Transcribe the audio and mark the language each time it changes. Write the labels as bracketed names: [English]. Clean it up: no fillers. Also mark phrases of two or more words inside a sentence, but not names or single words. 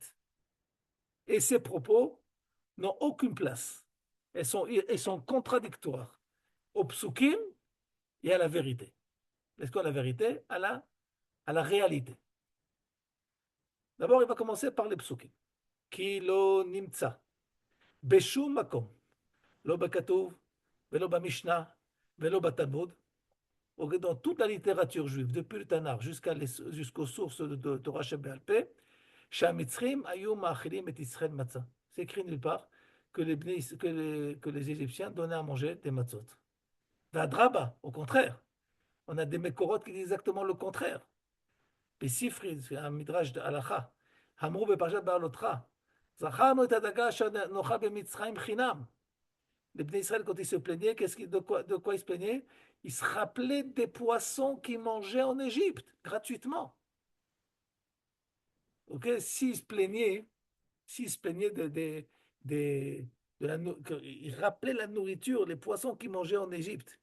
[French] Et ces propos n'ont aucune place. Elles sont contradictoires au psukim et à la vérité. Est-ce qu'on a la vérité? À la réalité. D'abord, il va commencer par les psukim. [Hebrew] כי לא נמצא, בשום מקום, לא בכתוב, ולא במשנה, ולא בתלמוד. [French] Dans toute la littérature juive, depuis le Tanakh jusqu'aux sources de [Hebrew] תורה שבעל פה, שהמצרים היו מאכילים את ישראל מצה. [French] C'est écrit nulle part que les Égyptiens donnaient à manger des matzot. Vadraba, au contraire. On a des Mekorot qui disent exactement le contraire. Besifri, c'est un midrash de halacha. [Hebrew] Hamrou בפרשת בעלותך. זכרנו את הדגה אשר נאכל במצרים חינם. [French] Les Bnei Israël, quand ils se plaignaient, de quoi ils se plaignaient? Ils se rappelaient des poissons qu'ils mangeaient en Égypte, gratuitement. Okay? S'ils se plaignaient ils rappelaient la nourriture, les poissons qu'ils mangeaient en Égypte.